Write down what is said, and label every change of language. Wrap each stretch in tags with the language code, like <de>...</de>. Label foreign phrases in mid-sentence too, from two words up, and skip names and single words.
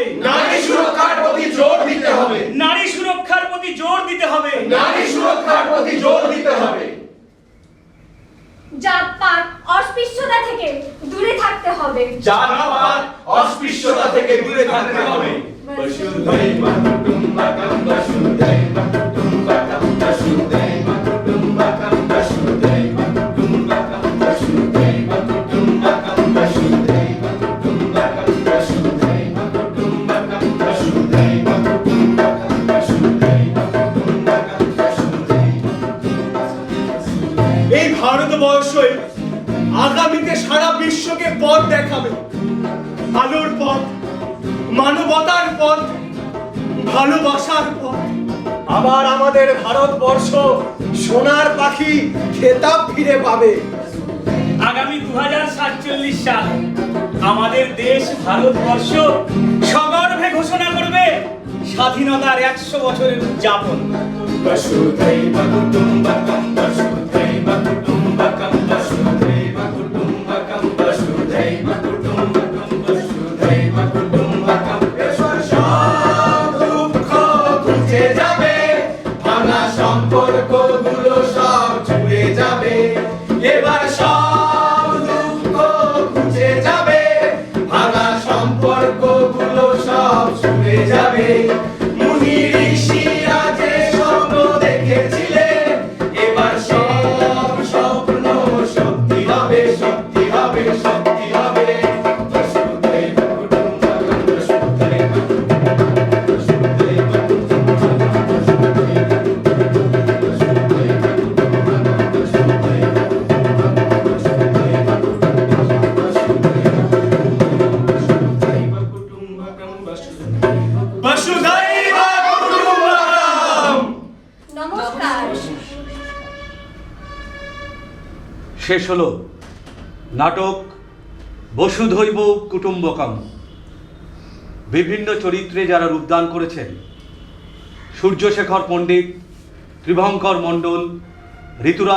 <bn>নারী সুরক্ষার প্রতি জোর দিতে হবে। নারী সুরক্ষার প্রতি জোর দিতে হবে। নারী সুরক্ষার প্রতি জোর দিতে হবে। জাতপাত অস্পৃশ্যতা থেকে দূরে থাকতে হবে। জাতপাত অস্পৃশ্যতা থেকে দূরে থাকতে হবে।</bn> <sa>বসুধৈব কুটুম্বকম, বসুধৈব কুটুম্বকম, বসুধৈব কুটুম্বকম, বসুধৈব কুটুম্বকম, বসুধৈব কুটুম্বকম, বসুধৈব কুটুম্বকম, বসুধৈব কুটুম্বকম, বসুধৈব কুটুম্বকম, বসুধৈব কুটুম্বকম, বসুধৈব।</sa> <bn>এই ভারতবর্ষই আগামীতে সারা বিশ্বকে পথ দেখাবে, আলোর পথ, মানবতার পথ, ভালোবাসার পথ। আবার আমাদের ভারতবর্ষ সোনার পাখি খেতাব ফিরে পাবে। আগামী 2047 সাল আমাদের দেশ ভারতবর্ষ সগর্বে ঘোষণা করবে স্বাধীনতার 100 বছরের উদযাপন।</bn> <sa>वसुधैव कुटुम्बकं वसुधैव कुटुम्बकं वसुधैव कुटुम्बकं वसुधैव कुटुम्बकं वसुधैव कुटुम्बकं।</sa> <bn>এবার সব দুঃখ ঘুচে যাবে, ভাঙা সম্পর্কগুলো সব ছুঁয়ে যাবে। এবার সব দুঃখ ঘুচে যাবে, ভাঙা সম্পর্কগুলো সব ছুঁয়ে যাবে। মুনি ঋষিরা যে স্বপ্ন দেখেছিলেন, এবার সব স্বপ্ন সত্যি হবে, সত্যি হবে, সত্যি হবে।</bn> <sa>বসুধৈব কুটুম্বকম বসুধৈব কুটুম্বকম বসুধৈব কুটুম্বকম বসুধৈব কুটুম্বকম বসুধৈব কুটুম্বকম বসুধৈব কুটুম্বকম বসুধৈব কুটুম্বকম বসুধৈব কুটুম্বকম বসুধৈব কুটুম্বকম।</sa> <bn>নমস্কার। শেষ হলো নাটক বসুধৈব কুটুম্বকম। বিভিন্ন চরিত্রে যারা রূপদান করেছেন, সূর্যশেখর পণ্ডিত, ত্রিভঙ্কর মণ্ডল, ঋতুরাজ</bn>